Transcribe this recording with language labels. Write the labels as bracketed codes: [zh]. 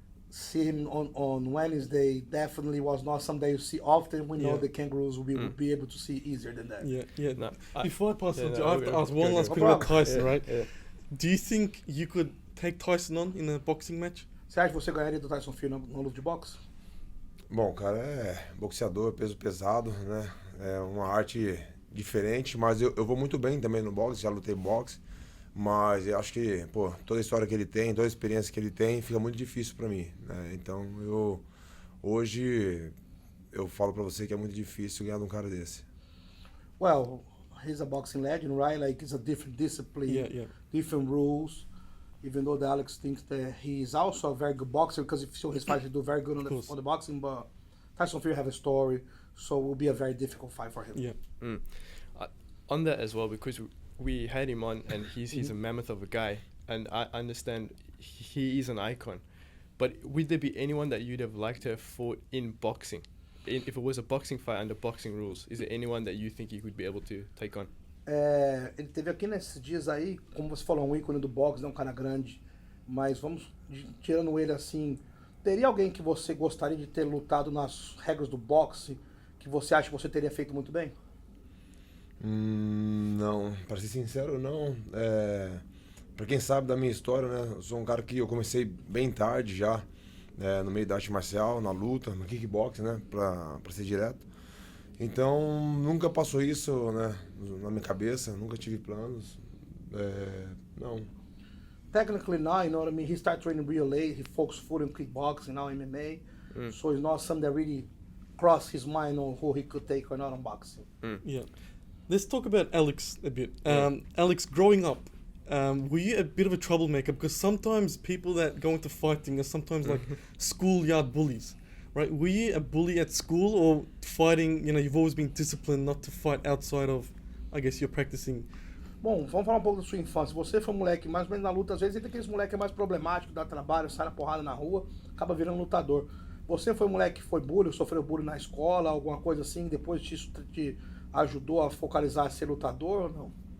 [en] See him on Wednesday definitely was not something that you see often. We know the Kangaroos will be able to see easier than that. No. Before I pass on, I have to ask one last question about Tyson, right? Do you think you could take Tyson on in a boxing match? [pt] Você acha que você ganharia do Tyson Fury no luta de boxe? Bom, o cara é boxeador, peso pesado, né? É uma arte diferente, mas eu vou muito bem também no boxe, já lutei boxe, mas eu acho que, toda a história que ele tem, toda a experiência que ele tem, fica muito difícil pra mim, né? Então, hoje eu falo pra você que é muito difícil ganhar de um cara desse. [en] Well, he's a boxing legend, right? Like, it's a different discipline, different rules. Even though the Alex thinks that he is also a very good boxer, because if you show his fight, he do very good on the boxing, but Tyson Fury have a story, so it will be a very difficult fight for him. Yeah. On that as well, because we had him on, and he's a mammoth of a guy, and I understand he is an icon. But would there be anyone that you'd have liked to have fought in boxing? if it was a boxing fight under boxing rules, is there anyone that you think you could be able to take on? [pt] Ele teve aqui nesses dias aí, como você falou, um ícone do boxe, né, um cara grande, mas tirando ele assim, teria alguém que você gostaria de ter lutado nas regras do boxe, que você acha que você teria feito muito bem? Não, para ser sincero, não. Para quem sabe da minha história, né, eu sou um cara que eu comecei bem tarde já, no meio da arte marcial, na luta, no kickboxing, né, para ser direto. Então, nunca passou isso, né, na minha cabeça, nunca tive planos, não. [en] Technically now, you know what I mean, he started training real late, he focused full in kickboxing, now MMA, so it's not something that really crossed his mind on who he could take or not on boxing. Yeah. Let's talk about Alex a bit. Alex, growing up, were you a bit of a troublemaker? Because sometimes people that go into fighting are sometimes like schoolyard bullies, right? Were you a bully at school, or fighting, you know, you've always been disciplined not to fight outside of, I guess, you're practicing? [pt] Bom, vamos falar um pouco da sua infância. Você foi um moleque mais ou menos na luta, às vezes tem aqueles moleque mais problemático, dá trabalho, sai na porrada na rua, acaba virando lutador. Você foi um moleque que foi bullying, sofreu bullying na escola, alguma coisa assim, depois isso te ajudou a focalizar a ser lutador ou não?